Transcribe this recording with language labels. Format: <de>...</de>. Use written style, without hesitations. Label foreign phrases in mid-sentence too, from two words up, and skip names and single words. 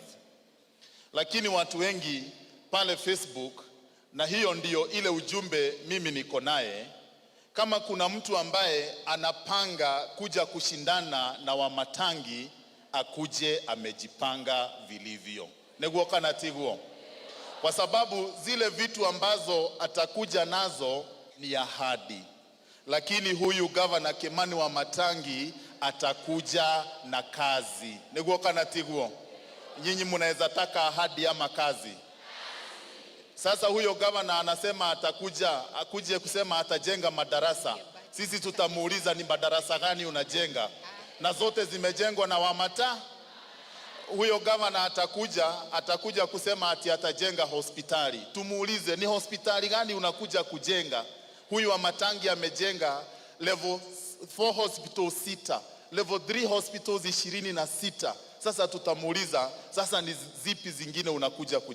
<sw>Lakini watu wengi pale Facebook, na hiyo ndiyo ile ujumbe mimi niko naye, kama kuna mtu ambaye anapanga kuja kushindana na Wamatangi, akuje amejipanga vilivyo.</sw> <ki>Niguo kana tiguo?</ki> <sw>Kwa sababu zile vitu ambazo atakuja nazo ni ahadi. Lakini huyu governor Kimani Wamatangi atakuja na kazi.</sw> <ki>Niguo kana tiguo?</ki> <sw>Nyinyi mnaweza taka ahadi ama kazi? Sasa huyo governor anasema akuje kusema atajenga madarasa. Sisi tutamuuliza ni madarasa gani unajenga? Na zote zimejengwa na Wamata. Huyo governor atakuja kusema ati atajenga hospitali. Tumuulize ni hospitali gani unakuja kujenga? Huyu Wamatangi amejenga</sw> <en>level 4 hospitals 6, level 3 hospitals 26.</en> <sw>Sasa tutamuuliza, sasa ni zipi zingine unakuja kujenga?</sw>